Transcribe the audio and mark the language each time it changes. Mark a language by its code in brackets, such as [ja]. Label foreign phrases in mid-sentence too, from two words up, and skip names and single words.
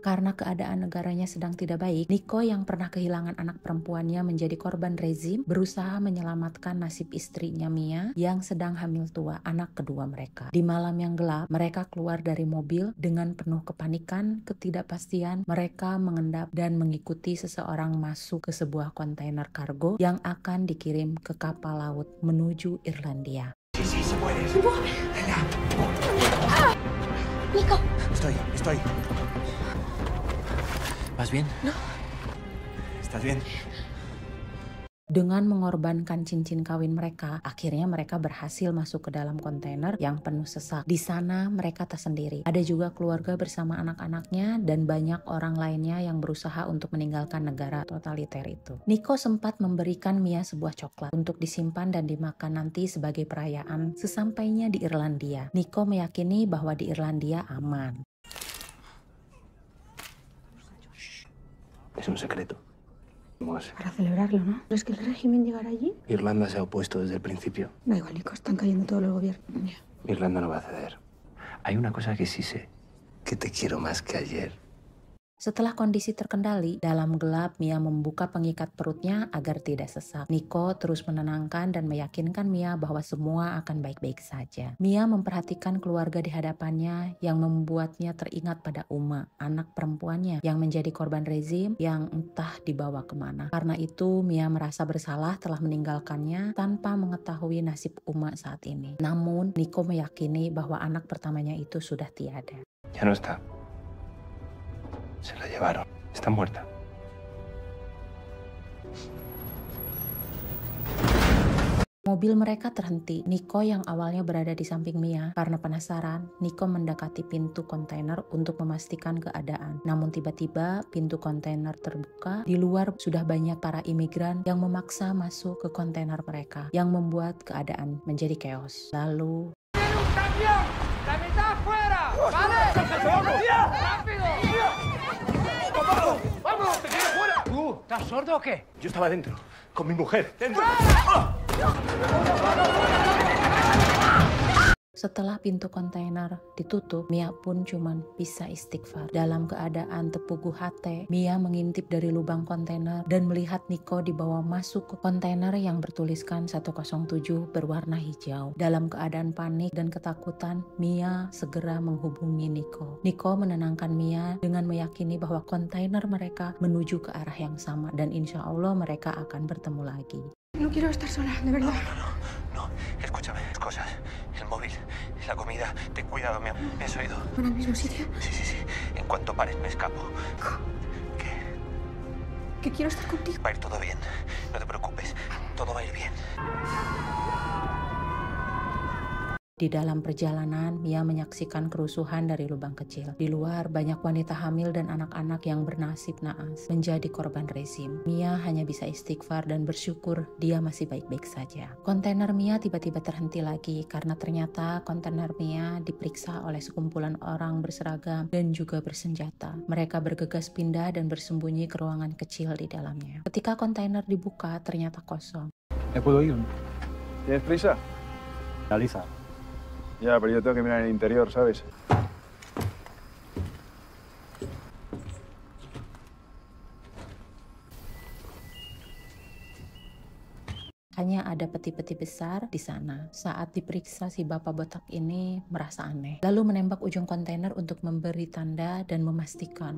[id] Karena keadaan negaranya sedang tidak baik, Nico yang pernah kehilangan anak perempuannya menjadi korban rezim, berusaha menyelamatkan nasib istrinya Mia yang sedang hamil tua, anak kedua mereka. Di malam yang gelap, mereka keluar dari mobil dengan penuh kepanikan, ketidakpastian, mereka mengendap dan mengikuti seseorang masuk ke sebuah kontainer kargo yang akan dikirim ke kapal laut menuju Irlandia. [es] Sí, sí, se puede. Venga. Nico. Estoy. ¿Vas bien? No. ¿Estás bien? [id] Dengan mengorbankan cincin kawin mereka, akhirnya mereka berhasil masuk ke dalam kontainer yang penuh sesak. Di sana mereka tersendiri. Ada juga keluarga bersama anak-anaknya dan banyak orang lainnya yang berusaha untuk meninggalkan negara totaliter itu. Nico sempat memberikan Mia sebuah coklat untuk disimpan dan dimakan nanti sebagai perayaan sesampainya di Irlandia. Nico meyakini bahwa di Irlandia aman. [es] Es un secreto. Para celebrarlo, ¿no? ¿Crees que el régimen llegará allí? Irlanda se ha opuesto desde el principio. Da igual, Nico, están cayendo todos los gobiernos. Ya. Irlanda no va a ceder. Hay una cosa que sí sé, que te quiero más que ayer. [id] Setelah kondisi terkendali, dalam gelap Mia membuka pengikat perutnya agar tidak sesak. Nico terus menenangkan dan meyakinkan Mia bahwa semua akan baik-baik saja. Mia memperhatikan keluarga di hadapannya yang membuatnya teringat pada Uma, anak perempuannya yang menjadi korban rezim yang entah dibawa kemana. Karena itu Mia merasa bersalah telah meninggalkannya tanpa mengetahui nasib Uma saat ini. Namun Nico meyakini bahwa anak pertamanya itu sudah tiada. [es] Ya no está. Se la llevaron. Está muerta. [id] Mobil mereka terhenti. Nico yang awalnya berada di samping Mia karena penasaran, Nico mendekati pintu kontainer untuk memastikan keadaan. Namun tiba-tiba pintu kontainer terbuka. Di luar sudah banyak para imigran yang memaksa masuk ke kontainer mereka, yang membuat keadaan menjadi chaos. Lalu [es] ¿Estás sordo o qué? Yo estaba dentro, con mi mujer. ¡Dentro! [id] setelah pintu kontainer ditutup, Mia pun cuman bisa istighfar. Dalam keadaan tepuguh hati, Mia mengintip dari lubang kontainer dan melihat Nico dibawa masuk ke kontainer yang bertuliskan 107 berwarna hijau. Dalam keadaan panik dan ketakutan, Mia segera menghubungi Nico. Nico menenangkan Mia dengan meyakini bahwa kontainer mereka menuju ke arah yang sama dan [ar] إن شاء الله [id] mereka akan bertemu lagi. [es] No quiero estar sola, de verdad. No, escúchame, cosas. El móvil, la comida. Ten cuidado, ¿me has oído? ¿Van al mismo sitio? Sí. En cuanto pares, me escapo. ¿Qué? Que quiero estar contigo. Va a ir todo bien. No te preocupes. Todo va a ir bien. [id] Di dalam perjalanan, Mia menyaksikan kerusuhan dari lubang kecil. Di luar, banyak wanita hamil dan anak-anak yang bernasib naas menjadi korban rezim. Mia hanya bisa istighfar dan bersyukur dia masih baik-baik saja. Kontainer Mia tiba-tiba terhenti lagi karena ternyata kontainer Mia diperiksa oleh sekumpulan orang berseragam dan juga bersenjata. Mereka bergegas pindah dan bersembunyi ke ruangan kecil di dalamnya. Ketika kontainer dibuka, ternyata kosong. [es] ¿Me puedo ir? ¿Tienes prisa? Lisa. Ya, pero yo tengo que mirar el interior, ¿sabes? [id] Hanya ada peti-peti besar di sana. Saat diperiksa, si bapak botak ini merasa aneh. Lalu menembak ujung kontainer untuk memberi tanda dan memastikan.